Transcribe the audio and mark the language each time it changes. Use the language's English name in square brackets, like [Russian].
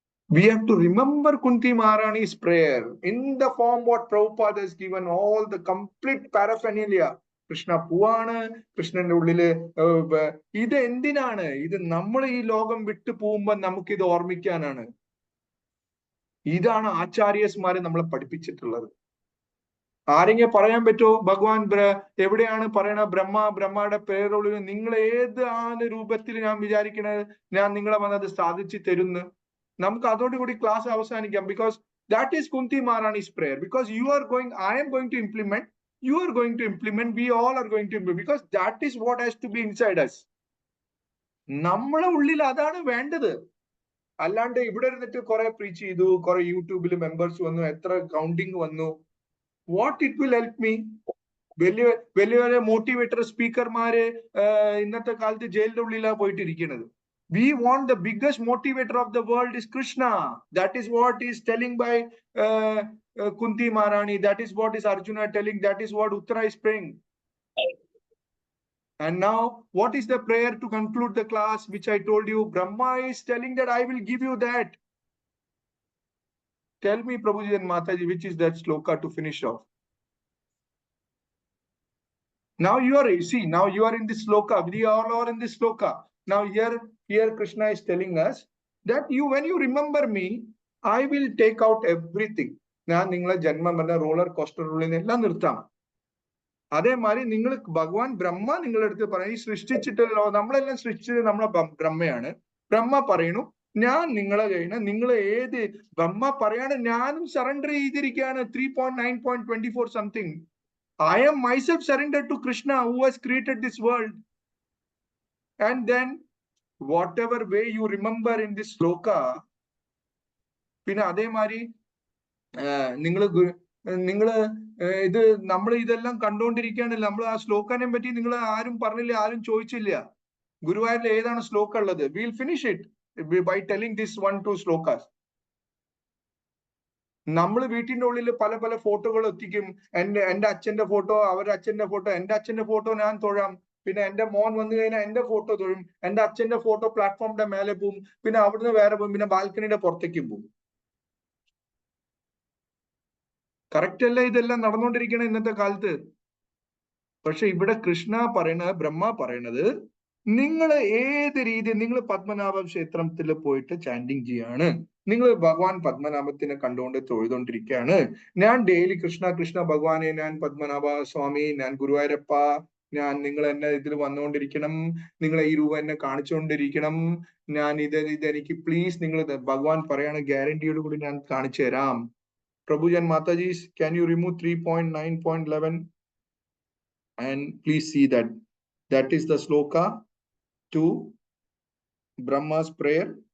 [English] We have to remember Kunti Maharani's prayer in the form what Prabhupada has given, all the complete paraphernalia. [Malayalam] Krishna പൂവാണ്, കൃഷ്ണന്റെ ഉള്ളില് ഇത് എന്തിനാണ്? ഇത് നമ്മൾ ഈ ലോകം വിട്ടു പോകുമ്പോ നമുക്കിത് ഓർമ്മിക്കാനാണ്. ഇതാണ് ആചാര്യന്മാരെ നമ്മളെ പഠിപ്പിച്ചിട്ടുള്ളത്. ആരെങ്കിലും പറയാൻ പറ്റുമോ ഭഗവാൻ എവിടെയാണ് പറയണ ബ്രഹ്മയുടെ പേരുള്ളിൽ നിങ്ങൾ ഏത് രൂപത്തിൽ ഞാൻ വിചാരിക്കണത് ഞാൻ നിങ്ങളെ വന്നത് സാധിച്ചു തരുന്നു? നമുക്ക് അതോടുകൂടി class അവസാനിക്കാം. [English] Because that is Kunti Maharani's prayer. Because I am going to implement, you are going to implement, we all are going to implement, because that is what has to be inside us. [Malayalam] നമ്മളെ ഉള്ളിൽ അതാണ് വേണ്ടത്. അല്ലാണ്ട് ഇവിടെ ഇരുന്നിട്ട് കുറെ preach ചെയ്തു, കുറെ യൂട്യൂബിൽ മെമ്പേഴ്സ് വന്നു, എത്ര കൗണ്ടിങ് വന്നു, [English] what it will help me? [Malayalam] വലിയ വലിയ മോട്ടിവേറ്റർ സ്പീക്കർമാര് ഇന്നത്തെ കാലത്ത് ജയിലിന്റെ ഉള്ളിലാണ് പോയിട്ടിരിക്കുന്നത്. [English] We want the biggest motivator of the world is Krishna. That is what is telling by Kunti Maharani. That is what is Arjuna telling. That is what Uttara is praying. And now, what is the prayer to conclude the class, which I told you? Brahma is telling that I will give you that. Tell me, Prabhuji and Mataji, which is that sloka to finish off? Now you are in this sloka. We all are in this sloka. Now here Krishna is telling us that when you remember me, I will take out everything. [Malayalam] ഞാൻ നിങ്ങളെ ജന്മം പറഞ്ഞ roller coaster എല്ലാം നിർത്താം. അതേമാതിരി നിങ്ങൾ ഭഗവാൻ ബ്രഹ്മ നിങ്ങളുടെ അടുത്ത് പറയും, ഈ സൃഷ്ടിച്ചിട്ടല്ലോ, നമ്മളെല്ലാം സൃഷ്ടിച്ചത് നമ്മളെ ബ്രഹ്മയാണ്. ബ്രഹ്മ പറയണു ഞാൻ നിങ്ങളെ കഴിഞ്ഞ നിങ്ങൾ ഏത് ബ്രഹ്മ പറയാണ് ഞാനും സറണ്ടർ ചെയ്തിരിക്കുകയാണ്. [English] 3.9.24 something. I am myself surrendered to Krishna who has created this world. And then whatever way you remember in this sloka, [Malayalam] പിന്നെ അതേമാതിരി നിങ്ങള് ഇത് നമ്മൾ ഇതെല്ലാം കണ്ടുകൊണ്ടിരിക്കുകയാണല്ലോ. നമ്മൾ ആ ശ്ലോകനെ പറ്റി നിങ്ങൾ ആരും പറഞ്ഞില്ല, ആരും ചോദിച്ചില്ല. ഗുരുവായൂരിൽ ഏതാണ് ശ്ലോക ഉള്ളത്? [English] We'll finish it by telling this 1-2 slokas. [Malayalam] നമ്മൾ വീട്ടിന്റെ ഉള്ളിൽ പല പല ഫോട്ടോകൾ എത്തിക്കും. എന്റെ അച്ഛന്റെ ഫോട്ടോ, അവരുടെ അച്ഛന്റെ ഫോട്ടോ, എന്റെ അച്ഛന്റെ ഫോട്ടോ ഞാൻ തൊഴാം. പിന്നെ എന്റെ മോൻ വന്നു കഴിഞ്ഞാൽ എന്റെ ഫോട്ടോ തൊഴും. എന്റെ അച്ഛന്റെ ഫോട്ടോ പ്ലാറ്റ്ഫോമിന്റെ മേലെ പോവും, പിന്നെ അവിടുന്ന് വേറെ പോകും, പിന്നെ ബാൽക്കണിയുടെ പുറത്തേക്കും പോകും. കറക്റ്റ് അല്ല ഇതെല്ലാം നടന്നുകൊണ്ടിരിക്കണം ഇന്നത്തെ കാലത്ത്. പക്ഷെ ഇവിടെ കൃഷ്ണ പറയണത്, ബ്രഹ്മ പറയണത് നിങ്ങൾ ഏത് രീതി നിങ്ങൾ പത്മനാഭ ക്ഷേത്രത്തിൽ പോയിട്ട് ചാൻഡിങ് ചെയ്യാണ്, നിങ്ങൾ ഭഗവാൻ പത്മനാഭത്തിനെ കണ്ടുകൊണ്ട് തൊഴുതുകൊണ്ടിരിക്കുകയാണ്. ഞാൻ ഡെയിലി കൃഷ്ണ കൃഷ്ണ ഭഗവാനെ, ഞാൻ പത്മനാഭ സ്വാമി, ഞാൻ ഗുരുവായൂരപ്പ, ഞാൻ നിങ്ങൾ എന്നെ ഇതിൽ വന്നുകൊണ്ടിരിക്കണം, നിങ്ങളെ ഈ രൂപം എന്നെ കാണിച്ചുകൊണ്ടിരിക്കണം, ഞാൻ ഇതെനിക്ക് പ്ലീസ് നിങ്ങൾ ഭഗവാൻ പറയാണ് ഗ്യാരണ്ടിയോട് കൂടി ഞാൻ കാണിച്ചു തരാം. [English] Prabhujan Mataji, can you remove 3.9.11 and please see that is the sloka to Brahma's prayer.